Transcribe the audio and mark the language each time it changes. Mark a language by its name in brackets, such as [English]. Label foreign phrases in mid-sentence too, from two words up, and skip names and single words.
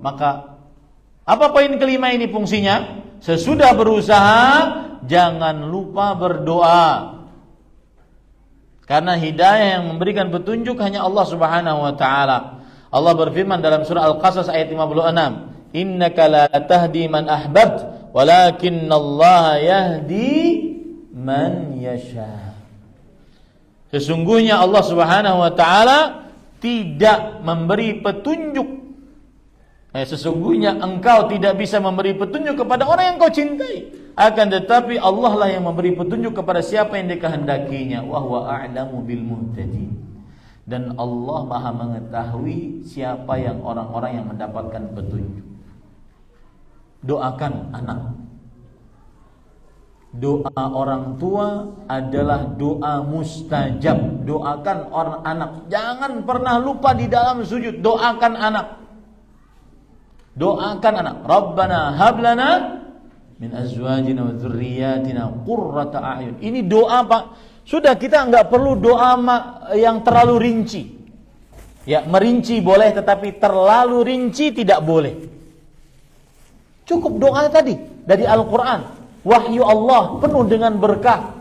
[Indonesian] Maka apa poin kelima ini fungsinya? Sesudah berusaha, jangan lupa berdoa. Karena hidayah yang memberikan petunjuk hanya Allah [Arabic] سبحانه وتعالى. [Indonesian] Allah berfirman dalam surah Al-Qasas ayat 56, [Arabic] "إنك لا تهدي من أحببت ولكن الله يهدي من يشاء." [Indonesian] Sesungguhnya Allah [Arabic] سبحانه وتعالى [Indonesian] tidak memberi petunjuk. Sesungguhnya engkau tidak bisa memberi petunjuk kepada orang yang kau cintai. Akan tetapi Allah lah yang memberi petunjuk kepada siapa yang dikehendakinya. [Arabic] وهو أعلم بالمهتدين. [Indonesian] Dan Allah Maha mengetahui siapa yang orang-orang yang mendapatkan petunjuk. Doakan anak. Doa orang tua adalah doa mustajab. Doakan orang anak. Jangan pernah lupa di dalam sujud. Doakan anak. Doakan anak. [Arabic] ربنا هب لنا من أزواجنا وذرياتنا قرة أعين. [Indonesian] Ini doa, Pak. Sudah, kita enggak perlu doa yang terlalu rinci. Ya, merinci boleh, tetapi terlalu rinci tidak boleh. Cukup doa tadi dari Al-Qur'an. Wahyu Allah penuh dengan berkah.